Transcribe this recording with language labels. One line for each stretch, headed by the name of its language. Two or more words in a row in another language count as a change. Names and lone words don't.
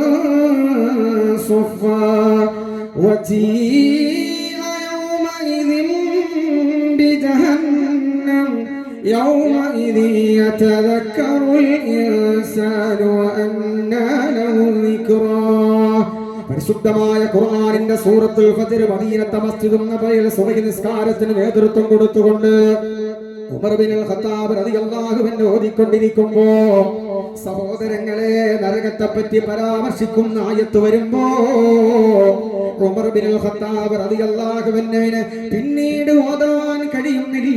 Arabic: صفا وجيء يومئذ بجهنم يومئذ يتذكر الإنسان وأنى له الذكرى.
Malayalam: പരിശുദ്ധമായ ഖുർആനിന്റെ സൂറത്തുൽ ഫജ്ർ മദീനത്തെ മസ്ജിദുൻ നബവിയിൽ സുബ്ഹി നിസ്കാരത്തിന് നേതൃത്വം കൊടുത്തുകൊണ്ട് ഉമർ ബിൻ ഖത്താബ്
Arabic: رضي الله عنه
Malayalam: ഓതിക്കൊണ്ടിരിക്കുമ്പോ സഹോദരങ്ങളെ നരകത്തെ പറ്റി പരാമർശിക്കുന്ന ആയത്ത് വരുമ്പോ ഉമർ ബിൻ ഖത്താബ്
Arabic: رضي الله عنه
Malayalam: പിന്നീട് ഓതാൻ കഴിയുന്നില്ല.